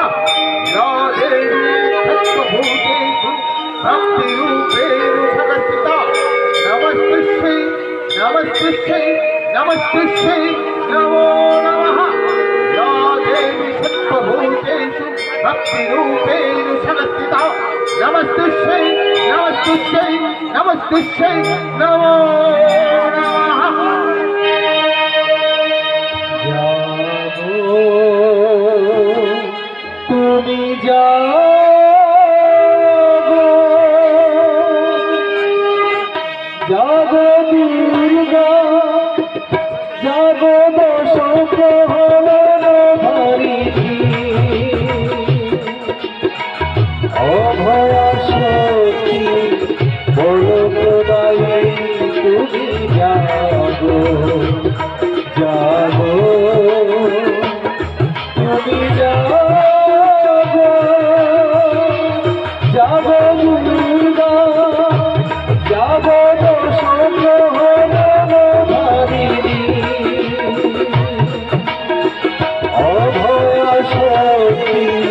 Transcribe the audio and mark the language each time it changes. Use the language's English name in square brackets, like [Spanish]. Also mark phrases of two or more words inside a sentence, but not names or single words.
[Sanskrit] या देवी सर्वभूतेषु भक्तिरूपेण संस्थिता नमस्तुष्ये नमस्तुष्ये नमस्तुष्ये नमो नमः। या देवी सर्वभूतेषु भक्तिरूपेण संस्थिता नमस्तुष्यै नमस्तुष्यै नमस्तुष्यै नमो नमः। [Bangla] জাগো তুমি জাগো, জাগো দুর্গা জাগো দশ প্রহরণ ধারিণী অভয়া শক্তি বড়দায়ী তুমি জাগো, জাগো তুমি জাগো, জাগো দুর্গা জাগো দশ প্রহরণ ধারিণী অভয়া শক্তি